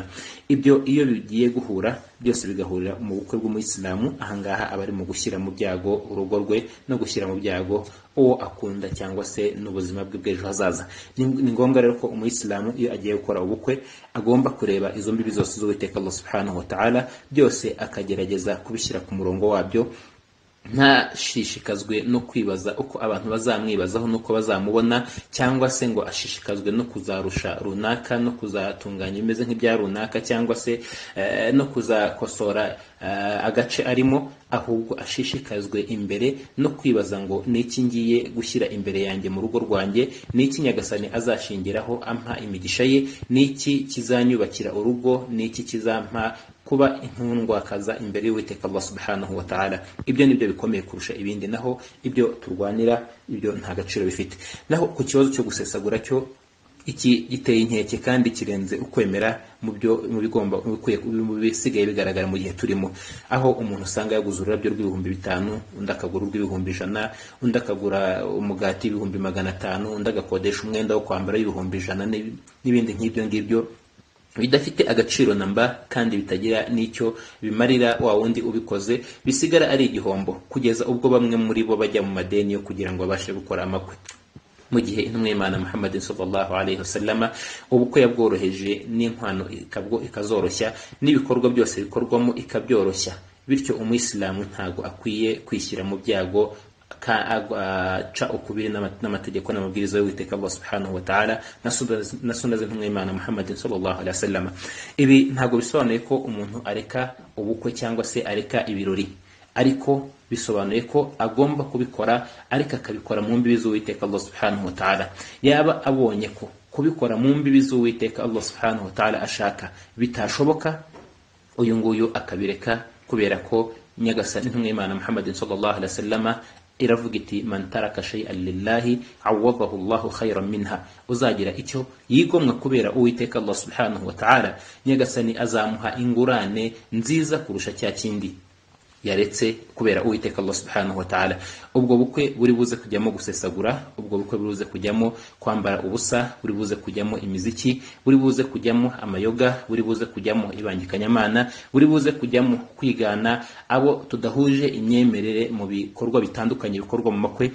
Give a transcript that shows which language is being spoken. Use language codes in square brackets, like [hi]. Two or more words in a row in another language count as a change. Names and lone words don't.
[rw] Ibyo iyo bigiye guhura byose bigahurira mu bukwe bw'umuyisilamu, ahangaha aba ari mu gushyira mu byago urugo rwe no gushyira mu byago uwo akunda, cyangwa se n'ubuzima bwe bw'ejo hazaza. Ni ngombwa rero ko umuyisilamu iyo agiye gukora ubukwe agomba kureba izo mbibi zose z'Uwiteka Allah [ar] سبحانه وتعالى, [rw] byose akagerageza kubishyira ku murongo wabyo, ntashishikazwe no kwibaza uko abantu bazamwibazaho nuko bazamubona, cyangwa se ngo ashishikazwe no kuzarusha runaka, no kuzatunganya bimeze nk'ibya runaka, cyangwa se no kuzakosora agace arimo, ahubwo ashishikazwe imbere no kwibaza ngo niki ngiye gushyira imbere yanjye mu rugo rwanjye, niki nyagasani azashingiraho ampa imigisha ye, niki kizanyubakira urugo, niki kizampa kuba intundwakaza imbere y'Uwiteka Allah [ar] سبحانه وتعالى. [rw] Ibyo nibyo bikomeye kurusha ibindi, naho ibyo turwanira ibyo nta gaciro bifite. Naho ku kibazo cyo gusesagura cyo, iki giteye inkeke kandi kirenze ukwemera mu bisigaye bigaragara mu gihe turimo, aho umuntu usanga yaguze ururabyo rw'ibihumbi 5, undi akagura urw'ibihumbi 100, undi akagura umugati w'ibihumbi 500, undi agakodesha umwenda wo kwambara w'ibihumbi 100 n'ibindi nk'ibyo ngibyo bidafite agaciro namba, kandi bitagira n'icyo bimarira wa wundi ubikoze, bisigara ari igihombo, kugeza ubwo bamwe muri bo bajya mu madeni yo kugira ngo babashe gukora amakwe. Mu gihe intumwa y'Imana Muhammadin [ar] صلى الله عليه وسلم [rw] ubukwe yabworoheje, n'inkwano ikazoroshya, n'ibikorwa byose bikorwamo ikabyoroshya. Bityo umuyisilamu ntago akwiye kwishyira mu byago aca ukubiri n'amategeko n'amabwiriza y'Uwiteka Allah [ar] سبحانه وتعالى [rw] na sunna z'intumwa y'Imana Muhammadin [ar] صلى الله عليه وسلم. [rw] Ibi ntago bisobanuye ko umuntu areka ubukwe cyangwa se areka ibirori, ariko bisobanuye ko agomba kubikora, ariko akabikora mu mbibi z'Uwiteka Allah [ar] سبحانه وتعالى. [rw] Yaba abonye ko kubikora mu mbibi z'Uwiteka Allah [ar] سبحانه وتعالى [rw] ashaka bitashoboka, uyu nguyu akabireka, kubera ko nyagasani intumwa y'Imana Muhammadin [ar] صلى الله عليه وسلم [rw] iravuga iti [ar] من ترك شيئا لله عوضه الله خيرا منها, [rw] uzagira icyo yigomwa kubera uwiteka Allah [ar] سبحانه وتعالى, [rw] nyagasani azamuha ingurane nziza kurusha cya kindi yaretse kubera uwiteka Allah [ar] سبحانه وتعالى. [rw] Ubwo bukwe buri buze kujyamo gusesagura, ubwo bukwe buri buze kujyamo kwambara ubusa, buri buze kujyamo imiziki, buri buze kujyamo amayoga, buri buze kujyamo ibangikanyamana, buri buze kujyamo kwigana abo tudahuje imyemerere mu bikorwa bitandukanye bikorwa mu makwe.